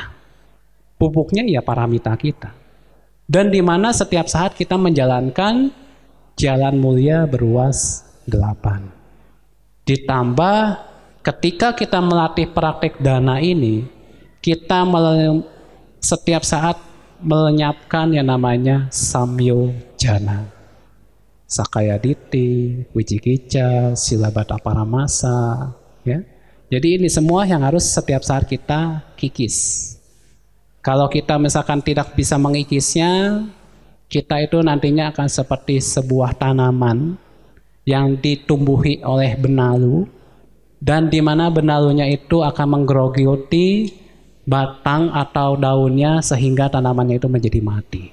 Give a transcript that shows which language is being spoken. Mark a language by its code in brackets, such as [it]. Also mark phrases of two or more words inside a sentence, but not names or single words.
[id] Pupuknya ya paramita kita. Dan di mana setiap saat kita menjalankan jalan mulia beruas 8. Ditambah ketika kita melatih praktek dana ini, kita setiap saat melenyapkan yang namanya [pi] samyojana, sakaya ditti, wicikicca, silabbata paramasa, [id] ya. Jadi ini semua yang harus setiap saat kita kikis. Kalau kita misalkan tidak bisa mengikisnya, kita itu nantinya akan seperti sebuah tanaman yang ditumbuhi oleh benalu, dan di mana benalunya itu akan menggerogoti batang atau daunnya sehingga tanamannya itu menjadi mati.